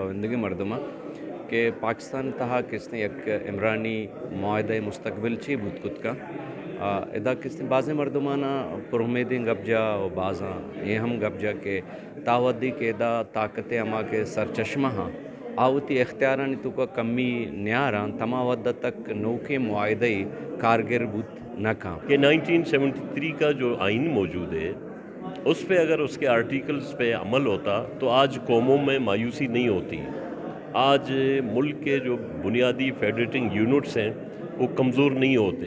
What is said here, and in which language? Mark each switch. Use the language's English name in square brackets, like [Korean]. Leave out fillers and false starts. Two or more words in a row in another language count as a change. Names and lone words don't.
[Baluchi] وندگی مردمہ کہ پاکستان تہا کس نے ایک عمرانی معاہدہ مستقبل چی بود کت کا ادا کس نے بعض مردمانہ پر امیدیں گپ جا و بعضاں یہ ہم گپ جا کہ تاودی کے ادا طاقت اما کے سرچشمہ ہاں آوتی اختیارانی تو کا کمی نیاران تما ودہ تک نوکے معاہدے کارگر بود نہ کام [Urdu] کہ 1973 کا جو آئین موجود ہے اس پہ اگر اس کے آرٹیکلز پہ عمل ہوتا تو آج قوموں میں مایوسی نہیں ہوتی۔ آج ملک کے جو بنیادی فیڈریٹنگ یونٹس ہیں وہ کمزور نہیں ہوتے۔